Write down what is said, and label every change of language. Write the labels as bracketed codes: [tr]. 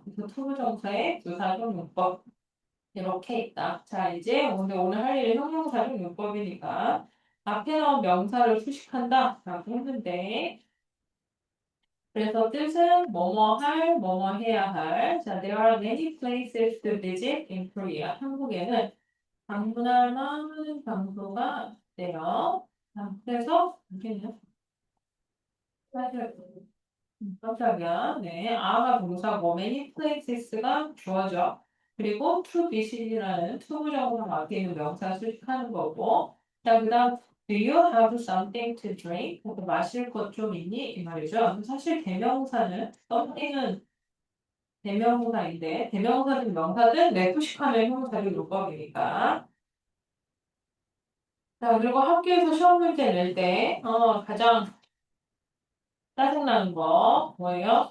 [ko] 그래서 투부정사의 부사적 용법 이렇게 있다. 자, 이제 오늘 할 일은 형용사적 용법이니까 앞에 나온 명사를 수식한다 라고 했는데 그래서 뜻은 뭐뭐 할, 뭐뭐 해야 할. [en] 자, there are many places to visit in Korea. [ko] 한국에는 방문할 많은 장소가 있대요. 자, 그래서 여기는 사실 깜짝이야. 네, are가 동사고 many places가 주어져. 그리고 to visit이라는 투부정으로 바뀌는 명사 수식하는 거고. 자, 그다음 [en] Do you have something to drink? [ko] 마실 것 좀 있니? 이 말이죠. 사실 대명사는 something은 대명사인데 대명사든 명사든 내포식하면 형용사를 용법이니까. 자, 그리고 학교에서 시험 문제 낼 때 가장 짜증나는 거 뭐예요?